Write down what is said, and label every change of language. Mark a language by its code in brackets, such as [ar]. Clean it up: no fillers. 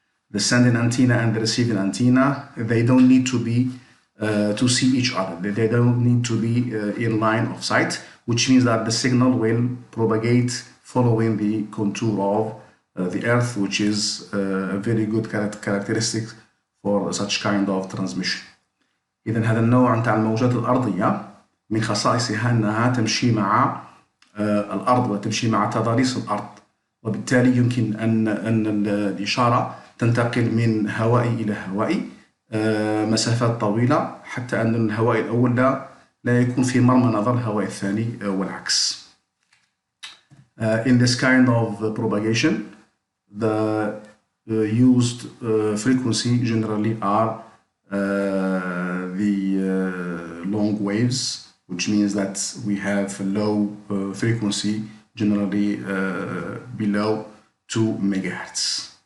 [en] The sending antenna and the receiving antenna, they don't need to be to see each other. They don't need to be in line of sight, which means that the signal will propagate following the contour of the Earth, which is a very good characteristic for such kind of transmission. [ar] إذن هذا النوع نتاع الموجات الأرضية من خصائصها أنها تمشي مع الأرض وتمشي مع تضاريس الأرض، وبالتالي يمكن أن الإشارة تنتقل من هوائي إلى هوائي مسافات طويلة حتى أن الهوائي الأول لا يكون في مرمى نظر الهوائي الثاني والعكس. [en] In this kind of propagation, the used frequency generally are the long waves, which means that we have a low frequency generally below 2 MHz.